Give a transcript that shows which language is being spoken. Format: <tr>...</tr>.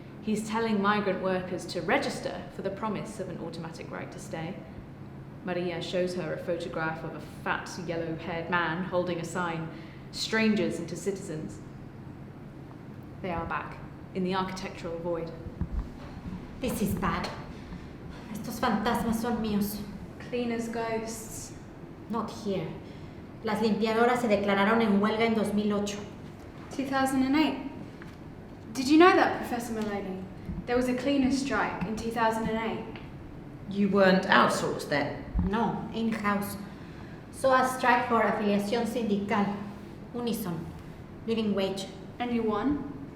<en>He's telling migrant workers to register for the promise of an automatic right to stay. Maria shows her a photograph of a fat, yellow-haired man holding a sign, "Strangers into citizens." They are back, in the architectural void. This is bad.</en> <es>Estos fantasmas son míos.</es> <en>Cleaners' ghosts. Not here.</en> <es>Las limpiadoras se declararon en huelga en 2008.</es> <en>2008. Did you know that, Professor Maloney? There was a cleaners' strike in 2008. You weren't outsourced then? No, in-house. So a strike for</en> <es>afiliación sindical.</es> <en>Unison. Living wage. And you won?</en>